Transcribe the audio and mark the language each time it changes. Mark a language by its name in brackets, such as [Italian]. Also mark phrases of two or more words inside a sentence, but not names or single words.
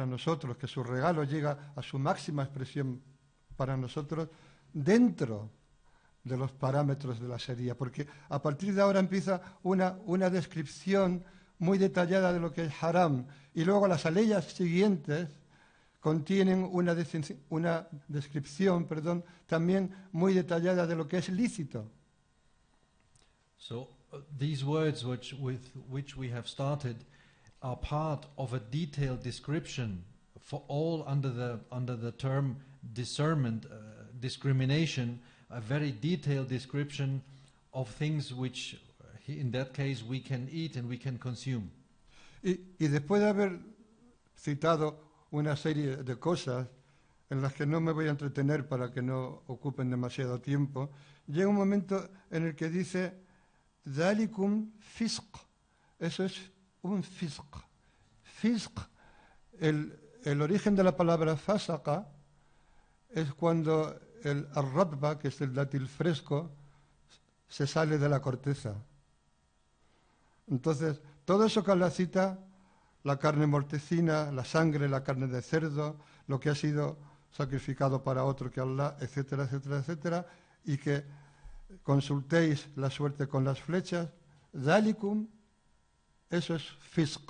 [Spanish] nosotros, que su regalo llega a su máxima expresión para nosotros dentro de los parámetros de la Sharia, porque a partir de ahora empieza una descripción muy detallada de lo que es haram, y luego las aleyas siguientes contienen una descripción también muy detallada de lo que es lícito. [English] So these words with which we have started are part of a detailed description for all under the term discernment, discrimination, a very detailed description of things which, in that case, we can eat and we can consume. [Spanish] Y después de haber citado una serie de cosas en las que no me voy a entretener para que no ocupen demasiado tiempo, llega un momento en el que dice [Arabic] ذَلِكُمْ فِسْقٌ. [Spanish] Eso es un fisq. Fisq, el origen de la palabra fasaqa es cuando el arratba, que es el dátil fresco, se sale de la corteza. Entonces, todo eso que la cita, la carne mortecina, la sangre, la carne de cerdo, lo que ha sido sacrificado para otro que Allah, etcétera, etcétera, etcétera, y que consultéis la suerte con las flechas, ذَلِكُمْ, eso es fisq.